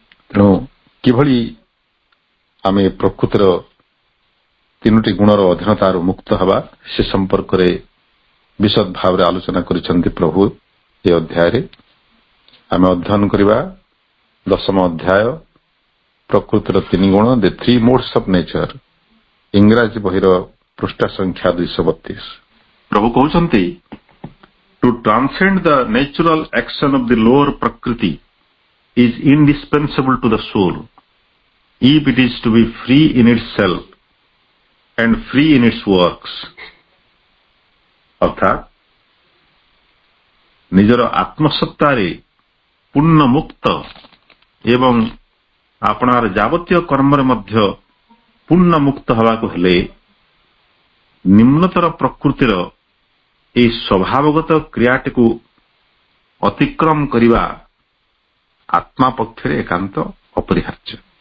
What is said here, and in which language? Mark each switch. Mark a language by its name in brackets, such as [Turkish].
[Odia] ତେଣୁ କିଭଳି ଆମେ ପ୍ରକୃତିର ତିନୋଟି ଗୁଣର ଅଧୀନତାରୁ ମୁକ୍ତ ହେବା ସେ ସମ୍ପର୍କରେ ବିଶଦ ଭାବରେ ଆଲୋଚନା କରିଛନ୍ତି ପ୍ରଭୁ ଏ ଅଧ୍ୟାୟରେ। ଆମେ ଅଧ୍ୟୟନ କରିବା 10ମ ଅଧ୍ୟାୟ ପ୍ରକୃତିର ତିନି ଗୁଣ, [English] the three modes of nature, [Odia] ଇଂରାଜୀ ବହିର ପୃଷ୍ଠା ସଂଖ୍ୟା 232। ପ୍ରଭୁ କହୁଛନ୍ତି, [English] To transcend the natural action of the lower ପ୍ରକୃତି is indispensable to the soul if it is to be free in itself and free in its works। [Odia] ଅର୍ଥାତ୍ ନିଜର ଆତ୍ମସତ୍ତାରେ ପୂର୍ଣ୍ଣ ମୁକ୍ତ ଏବଂ ଆପଣାର ଯାବତୀୟ କର୍ମରେ ମଧ୍ୟ ପୂର୍ଣ୍ଣ ମୁକ୍ତ ହେବାକୁ ହେଲେ ନିମ୍ନତର ପ୍ରକୃତିର ଏହି ସ୍ୱଭାବଗତ କ୍ରିୟାଟିକୁ ଅତିକ୍ରମ କରିବା ଆତ୍ମା ପକ୍ଷରେ ଏକାନ୍ତ ଅପରିହାର୍ଯ୍ୟ।